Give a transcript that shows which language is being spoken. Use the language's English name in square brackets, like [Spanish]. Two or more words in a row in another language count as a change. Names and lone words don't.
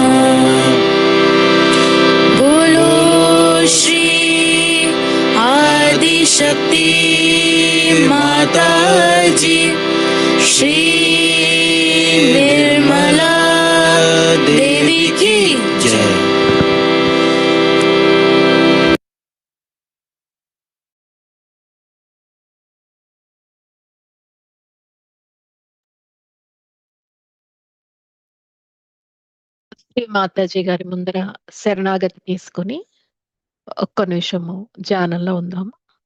[Hindi] बोलो श्री आदिशक्ति माताजी श्री निर्मला देवी की जय। [Telugu] శ్రీ మాతాజీ గారి ముందర శరణాగతి తీసుకుని ఒక్క నిమిషము ధ్యానంలో ఉందాము.